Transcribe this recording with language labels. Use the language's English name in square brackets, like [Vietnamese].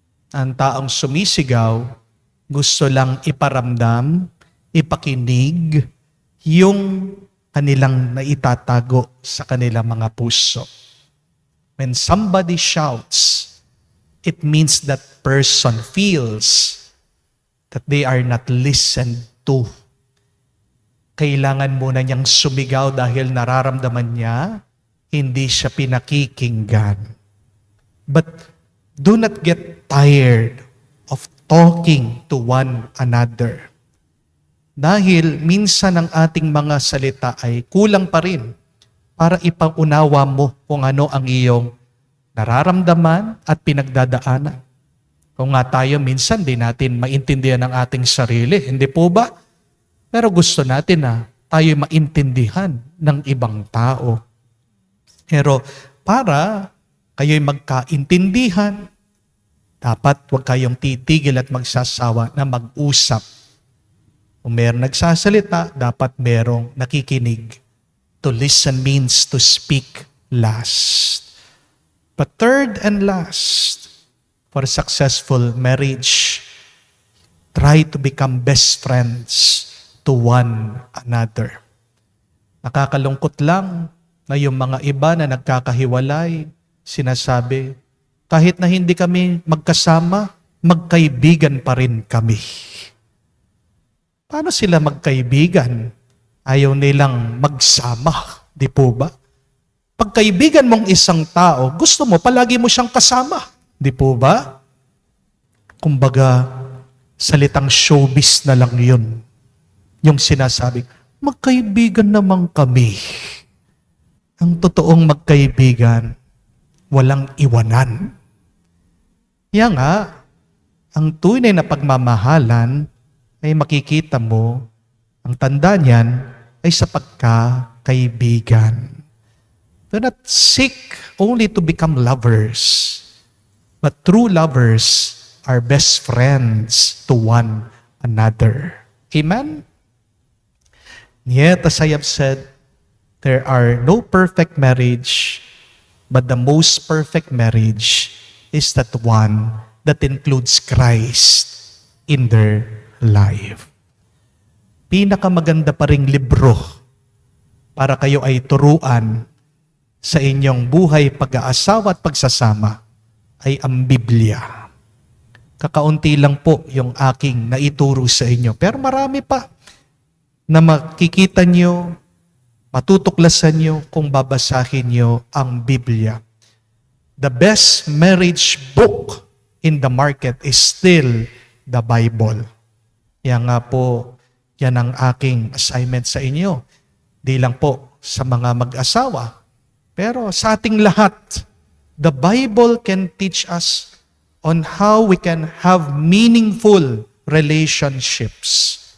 [Filipino] Ang taong sumisigaw, gusto lang iparamdam, ipakinig, yung kanilang naitatago sa kanilang mga puso. [English] When somebody shouts, it means that person feels that they are not listened to. [Filipino] Kailangan muna niyang sumigaw dahil nararamdaman niya, hindi siya pinakikinggan. [English] But do not get tired of talking to one another. [Filipino] Dahil minsan ang ating mga salita ay kulang pa rin para ipaunawa mo kung ano ang iyong nararamdaman at pinagdadaanan. Kung nga tayo minsan di natin maintindihan ang ating sarili, hindi po ba? Pero gusto natin na tayo maintindihan ng ibang tao. Pero para kayo'y magkaintindihan, dapat huwag kayong titigil at magsasawa na mag-usap. Kung mayroong nagsasalita, dapat mayroong nakikinig. [English] To listen means to speak last. But third and last, for a successful marriage, try to become best friends to one another. [Filipino] Nakakalungkot lang na yung mga iba na nagkakahiwalay, sinasabi, kahit na hindi kami magkasama, magkaibigan pa rin kami. Paano sila magkaibigan? Ayaw nilang magsama, di po ba? Pagkaibigan mong isang tao, gusto mo palagi mo siyang kasama, di po ba? Kumbaga, salitang showbiz na lang yun. Yung sinasabi, magkaibigan naman kami. Ang totoong magkaibigan, walang iwanan. Kaya nga, ang tunay na pagmamahalan ay makikita mo, ang tanda niyan ay sa pagkakaibigan. [English] Do not seek only to become lovers, but true lovers are best friends to one another. Amen? Yet, as I have said, there are no perfect marriage, but the most perfect marriage is that one that includes Christ in their life. [Filipino] Pinakamaganda pa ring libro para kayo ay turuan sa inyong buhay pag-aasawa at pagsasama ay ang Biblia. Kakaunti lang po yung aking naituro sa inyo. Pero marami pa na makikita nyo, matutuklasan nyo kung babasahin nyo ang Biblia. [English] The best marriage book in the market is still the Bible. [Filipino] Yan nga po, yan ang aking assignment sa inyo. Di lang po sa mga mag-asawa, pero sa ating lahat. [English] The Bible can teach us on how we can have meaningful relationships.